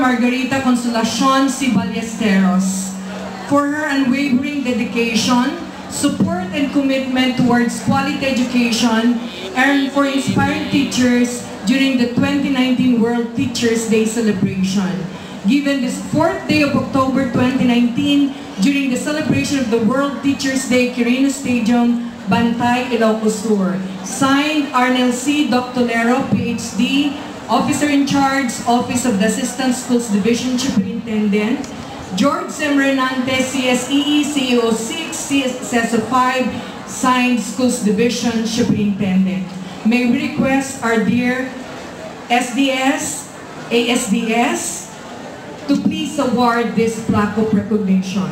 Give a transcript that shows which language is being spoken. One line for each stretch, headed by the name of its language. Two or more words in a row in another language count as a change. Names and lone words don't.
English: Margarita Ballesteros for her unwavering dedication, support and commitment towards quality education, and for inspiring teachers during the 2019 World Teachers' Day celebration. Given this 4th day of October 2019, during the celebration of the World Teachers' Day, Quirino Stadium, Bantay, Ilocos Sur. Signed, Arnel C. Doctolero, PhD, Officer in Charge, Office of the Assistant Schools Division Superintendent. George M. Renante, CSEE, CEO 6, CSO 5, signed Schools Division Superintendent. May we request our dear SDS, ASDS, to please award this plaque of recognition.